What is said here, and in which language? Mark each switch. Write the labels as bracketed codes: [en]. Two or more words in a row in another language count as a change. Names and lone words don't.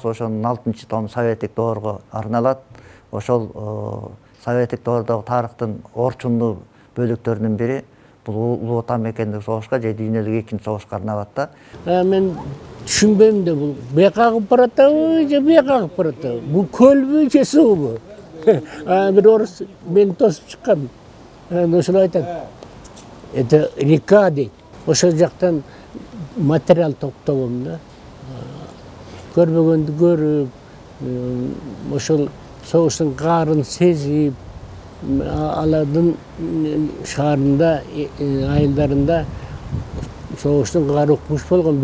[ky] Ошонун 6-чы тому советтик доорго арналат. Ошол советтик доордогу тарыхтын орчундуу бөлүктөрүнүн бири бул Улуу Отан мекендик согушка же дүйнөлүк экинчи согушка арналат да. Мен түшүнбөйм да, бул бияка агып баратабы же бияка агып баратабы? Бул көлбү же суубу? Бир орус бени тосуп чыккан. Ошол айтат. [ru] Это река дейт. [ky] Ошол жактан материал топтогом да. Көрбөгөндү көрүп, ошол согуштун каарын сезип, алардын шаарында, айылдарында согуштун каары укмуш болгон.